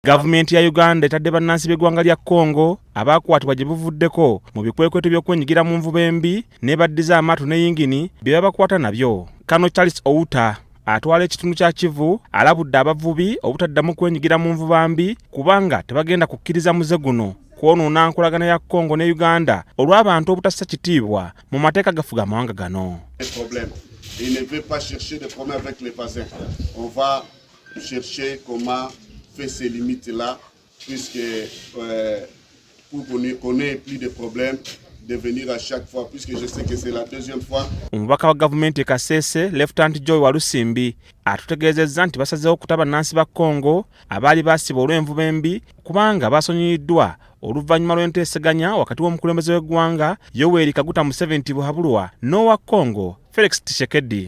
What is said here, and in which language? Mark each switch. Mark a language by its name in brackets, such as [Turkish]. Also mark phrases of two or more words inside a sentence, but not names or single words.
[Ganda] Gavumenti ya Uganda etadde bannansi b'eggwanga lya Congo abakwatibwa gye buvuddeko mu bikwekweto by'okwenyigira mu nvuba embi ne baddiza amaato ne yingini bye babakwata nabyo. Kano Charles Outa atwala ekitundu kya Kivu alabudde abavubi obutaddamu kwenyigira mu nvuba mbi kubanga tebagenda kukkiriza muze guno kwonoona nkolagana ya Congo ne Uganda olw'abantu obutassa kitiibwa mu mateeka gafuga amawanga gano. [French] Il ne veut pas chercher de problème avec les voisins. On va chercher comment faire ces limites-là, puisque pour qu'on ait plus de problèmes, de venir à chaque fois, puisque je sais que c'est la deuxième fois. [Ganda] Omubaka wa gavumenti Kasese, Lieutenant Joy Walusimbi, atutegeezezza nti basazeewo okutaba bannansi ba Congo abaali baasibwa olw'envuba embi kubanga baasonyiyiddwa oluvannyuma lw'enteeseganya wakati w'omukulembeze w'eggwanga Yoweri Kaguta Museveni Buhabulwa n'owa Congo Felix Tshisekedi.